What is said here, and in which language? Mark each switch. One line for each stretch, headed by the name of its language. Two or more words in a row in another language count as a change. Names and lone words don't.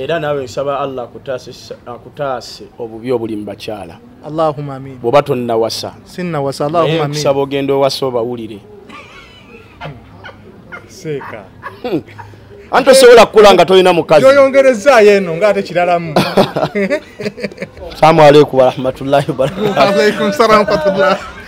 Ganda: era nawe nsaba Allah akutaase obubi obuli mu bakyala
Arabic: اللهم آمين
Ganda: bw'oba tonnawasa sinnawasa
Arabic: اللهم آمين
Ganda: nsaba ogenda owasa obawulire seeka anti osobola kukula nga tolina mukazi yoyongerezaayo eno ng'ate kiralamu
Arabic: السلام عليكم ورحمة الله وبركاته. وعليكم السلام ورحمة الله.